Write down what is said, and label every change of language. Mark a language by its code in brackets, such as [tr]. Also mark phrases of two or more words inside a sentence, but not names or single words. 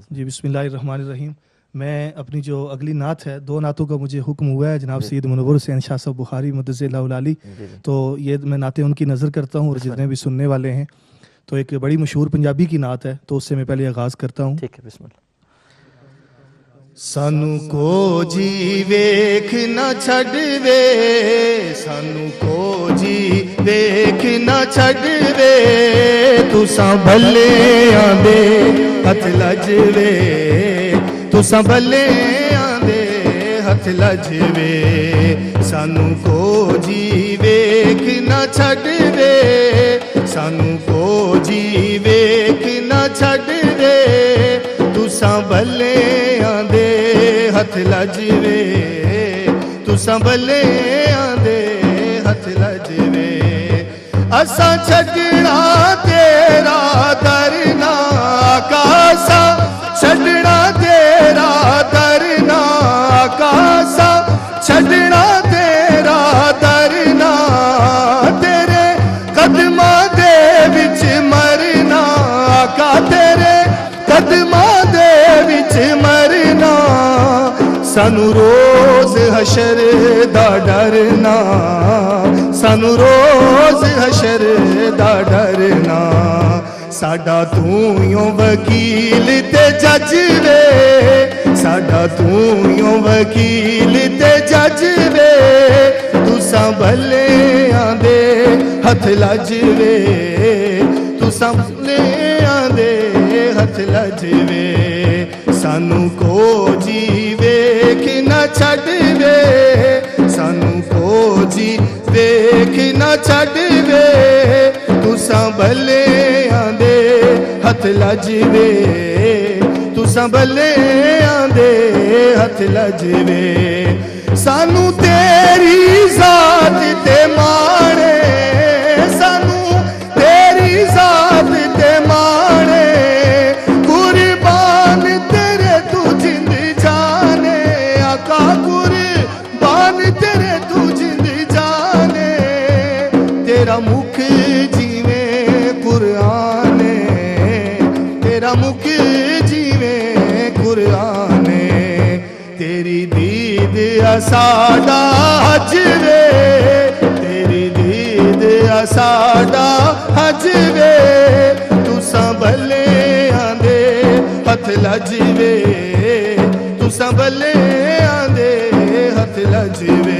[ur] جی [ar] بسم اللہ الرحمن الرحیم. [ur] میں اپنی جو اگلی نعت ہے، دو نعتوں کا مجھے حکم ہوا ہے جناب سید منور حسین شاہ صاحب بخاری مدثر اللہ العالی، تو یہ میں نعتیں ان کی نظر کرتا ہوں اور جتنے بھی سننے والے ہیں. تو ایک بڑی مشہور پنجابی کی نعت ہے، تو اس سے میں پہلے آغاز کرتا ہوں. ٹھیک ہے، [ar] بسم اللہ. [pa] سانو کو جی ویکھ نہ چھڈ وے، سانو کو جی ویکھ نہ چھڈ وے، تساں بھلے آندے ہتھ لج وے، تساں بھلے آندے ہتھ لج وے. سانو کو جی ویکھ نہ چھڈ وے، سانو کو جی ویکھ نہ چھڈ وے، تساں بھلے آندے ہتھ لج وے، تساں بھلے آندے ہتھ لج وے. اساں چھڈنا تیرا در نہ کاسا، چھڈنا تیرا در نہ کاسا، چھڈنا تیرا در نہ، تیرے قدماں دے وچ مرنا آقا، تیرے قدماں دے وچ مرنا. سانو روز حشر دا ڈرنا، سانو روز حشر دا ڈرنا. ساڈا تو یوں وکیل تے جج وے، ساڈا تو یوں وکیل تے جج وے، تساں بھلے آندے ہتھ لج وے، تساں بھلے آندے ہتھ لج وے. سانو کو جی ویکھ نہ چھڈ وے، سانو کو جی ویکھ نہ چھڈ وے، تساں بھلے آندے ہتھ لج وے، تساں بھلے آندے ہتھ لج وے. سانو تیری ذات تے مانے، سانو تیری ذات تے مانے، قربان تیرے تو جند جانے آقا، قربان تیرے تو جند جانے. تیرا مکھ جیویں قرآن، تیرا مکھ جیویں قرآن، تیری دید ساڈا حج وے، تیری دید ساڈا حج وے، تساں بھلے آندے ہتھ لج وے، تساں بھلے آندے ہتھ لج وے.